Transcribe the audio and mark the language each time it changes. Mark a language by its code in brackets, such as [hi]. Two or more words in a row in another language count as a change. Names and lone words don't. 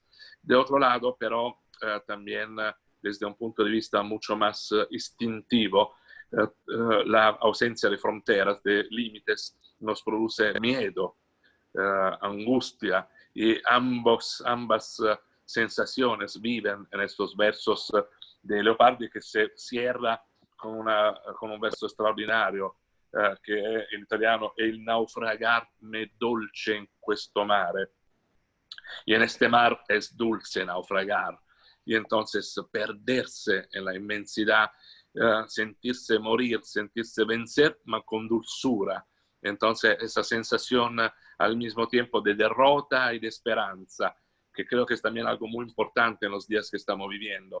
[es] De otro lado, pero también desde un punto de vista mucho más instintivo, la ausencia de fronteras, de límites, nos produce miedo, angustia, y ambas sensaciones viven en estos versos de Leopardi, que se cierra con un verso extraordinario, [it] che in italiano è il naufragarme dolce in questo mare. [es] Y en este mar es dulce naufragar. Y entonces perderse en la inmensidad, sentirse morir, sentirse vencer, ma con dulzura. Entonces esa sensación al mismo tiempo de derrota y de esperanza, que creo que es también algo muy importante en los días que estamos viviendo.